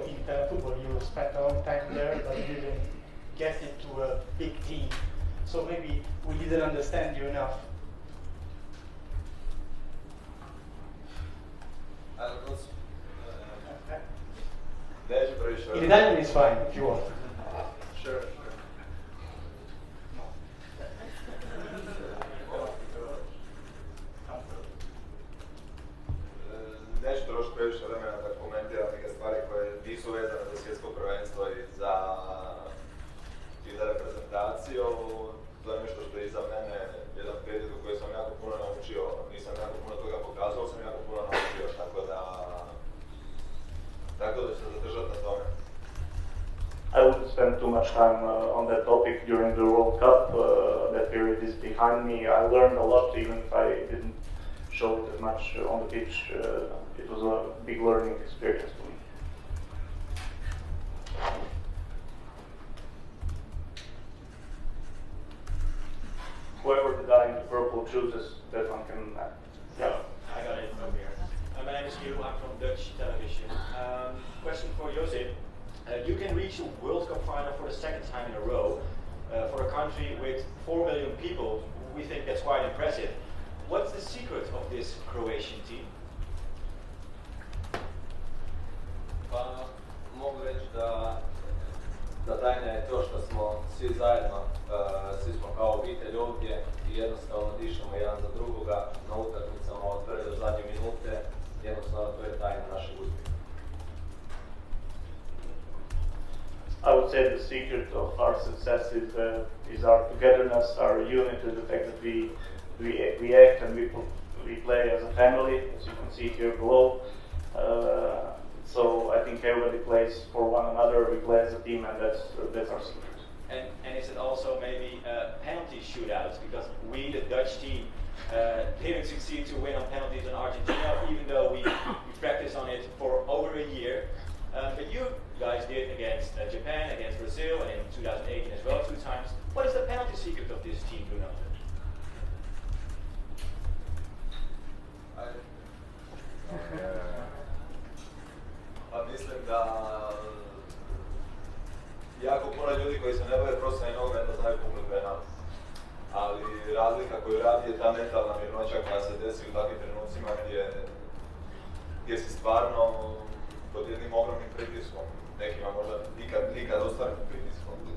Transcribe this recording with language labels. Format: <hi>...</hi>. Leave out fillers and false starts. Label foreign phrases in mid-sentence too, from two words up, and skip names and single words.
<en>In Italian football, you spent a long time there, but you didn't get into a big team. So maybe we didn't understand you enough. In Italian is fine if you want. Sure.</en> <hr>Neću trošiti previše vremena da komentiram neke stvari koje nisu vezane za svjetsko prvenstvo i za reprezentaciju. To je nešto što je iza mene jedan period u kojem sam jako puno naučio. Nisam jako puno toga pokazao, sam jako puno naučio, tako da ću se zadržati na tome.</hr> <en>I wouldn't spend too much time on that topic during the World Cup. That period is behind me. I learned a lot, even if I didn't show it as much on the pitch. It was a big learning experience for me. Whoever the guy in the purple chooses, that one can. Yeah. I got it from here. My name is Hugh. I'm from Dutch television. Question for Josip. You can reach a World Cup final for the second time in a row. For a country with 4 million people, we think that's quite impressive. What's the secret of this Croatian team?</en> <hr>Pa mogu reći da tajna je to što smo svi zajedno, svi smo kao obitelj ovdje i jednostavno dišemo jedan za drugoga na utakmicama od prve do zadnje minute. Jednostavno to je tajna našeg uspjeha.</hr> <en>I would say the secret of our success is our togetherness, our unity, the fact that we act and we play as a family, as you can see here below. So I think everybody plays for one another. We play as a team, and that's our secret. And is it also maybe penalty shootouts? Because we, the Dutch team, didn't succeed to win on penalties in Argentina, even though we practiced on it for over a year. But you guys did against Japan, against Brazil, and in 2018 as well, 2 times. What is the penalty secret of this team, Bruno?</en> <hr>Pa mislim da jako puno ljudi koji se ne bave profesionalnim nogometom znaju puknuti penal. Ali razlika koju radi je ta mentalna mirnoća koja se desi u takvim trenucima gdje si stvarno pod jednim ogromnim pritiskom, nekima možda nikad ostvarenim pritiskom.</hr>